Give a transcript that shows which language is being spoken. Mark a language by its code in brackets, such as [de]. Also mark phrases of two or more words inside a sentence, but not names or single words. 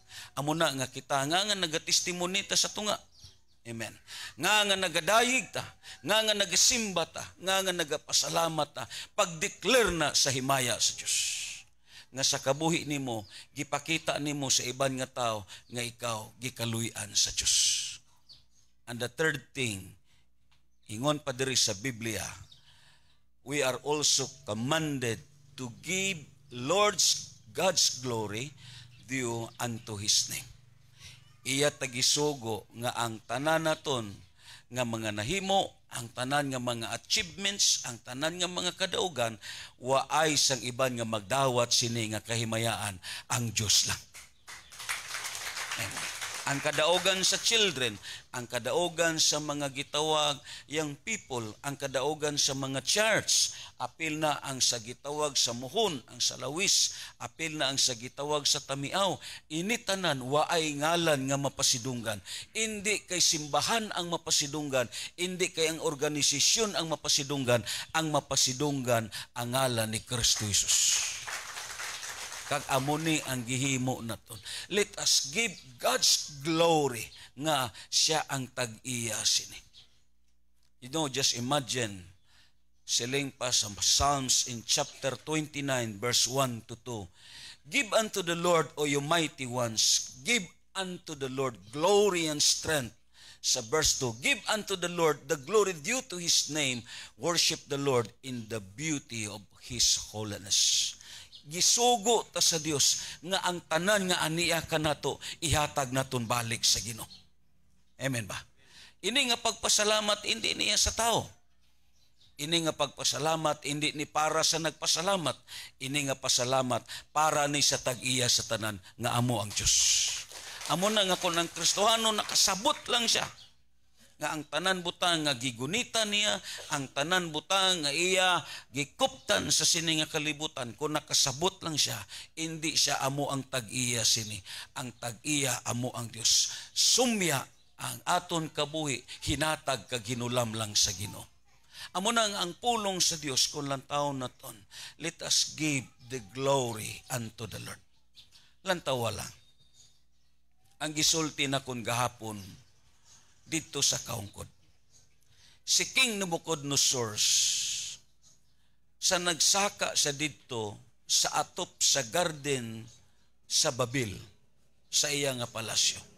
[hil] Amo na nga kita nga nagatestimony ta sa tunga. Amen. Nga nagadayig ta, nga nagasimba ta, nga nagapasalamat ta, pag-declare na sa himaya sa Dios. [ceb] Nga sa kabuhi nimo, gipakita nimo sa iban nga tao nga ikaw gikaluy-an sa Dios. [en] And the third thing, [ceb] ingon pa diri sa Biblia, [en] we are also commanded to give God's glory due unto His name. [hil] Iya tagisugo nga ang tanan naton nga mga nahimo, ang tanan nga mga achievements, ang tanan nga mga kadaugan, waay sang iban nga magdawat sini nga kahimayaan ang Dios lang. Amen. Ang kadaugan sa children, ang kadaugan sa mga gitawag [en] young people, [hil] ang kadaugan sa mga church, apil na ang sa gitawag sa muhon, ang sa lawis, apil na ang sa gitawag sa tamiaw. Initanan, waay ngalan nga mapasidunggan. Hindi kay simbahan ang mapasidunggan, hindi kay ang organisasyon ang mapasidunggan ang ngalan ni Kristo Jesus. Kag amuni ang gihimo naton. [en] Let us give God's glory [hil] nga siya ang tag-iya sini. [en] You know, just imagine, [hil] siling pa sa Psalms [en] in chapter 29, verse 1 to 2. Give unto the Lord, O you mighty ones, give unto the Lord glory and strength. Sa verse 2, give unto the Lord the glory due to His name. Worship the Lord in the beauty of His holiness. [ceb] Gisugo ta sa Dios nga ang tanan nga aniya kanato ihatag naton balik sa Ginoo. Amen ba? [hil] Ini nga pagpasalamat hindi niya sa tao. Ini nga pagpasalamat hindi ni para sa nagpasalamat. Ini nga pasalamat para ni sa tag-iya sa tanan nga amo ang Dios. Amo na nga kung ang Kristohano nakasabot lang siya. Nga ang tanan butang nga gigunita niya, ang tanan butang nga iya gikuptan sa sini nga kalibutan, kung nakasabot lang siya, hindi siya amo ang tag-iya sini. Ang tag-iya amo ang Dios. Sumya ang aton kabuhi, hinatag kag hinulam lang sa Ginoo. Amo na ang pulong sa Dios kung lantaw naton. [en] Let us give the glory unto the Lord. [hil] Lantaw lang. Ang gisulti na kun gahapon dito sa kaungkod. Si King Nabucodonosor sa nagsaka sa dito sa atop sa garden sa Babil, sa iya nga palasyo.